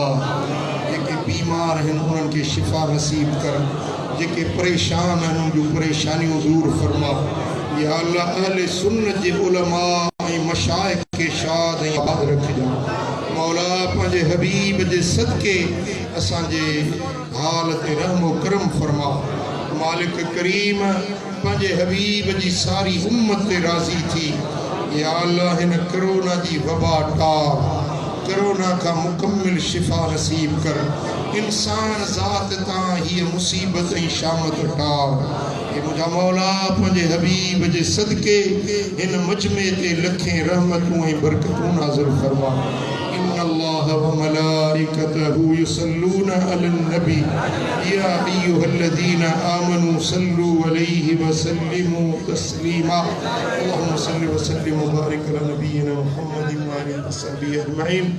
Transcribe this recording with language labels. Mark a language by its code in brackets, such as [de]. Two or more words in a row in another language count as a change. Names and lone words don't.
[sd] जेके बीमार आहिनि उन्हनि खे शिफ़ा नसीब कर जेके परेशान आहिनि उन जूं परेशानियूं दूर फरमा या अल्लाह अहले सुन्नत जे उलमा ऐं मशाइख खे शाद ऐं आबाद रखिजां मौला पंहिंजे हबीब जे सदके असांजे हाल ते रहमो करम फरमा मालिक करीम पंहिंजे हबीब जी सारी उम्मत ते राज़ी थी। या अल्लाह हिन कोरोना जी वबा टार, [ur] कोरोना का मुकम्मिल शिफा नसीब कर। [sd] इंसान ज़ात तां हीअ मुसीबत ऐं शामत टार। ये मुंहिंजा मौला पंहिंजे हबीब जे सदके हिन मजमे ते लखें रहमतूं ऐं बरकतूं नाज़िल फरमा। [ar] إن الله وملائكته يصلون على النبي يا أيها الذين آمنوا صلوا عليه وسلموا تسليما. اللهم صل وسلم وبارك على نبينا محمد وآله وصحبه أجمعين.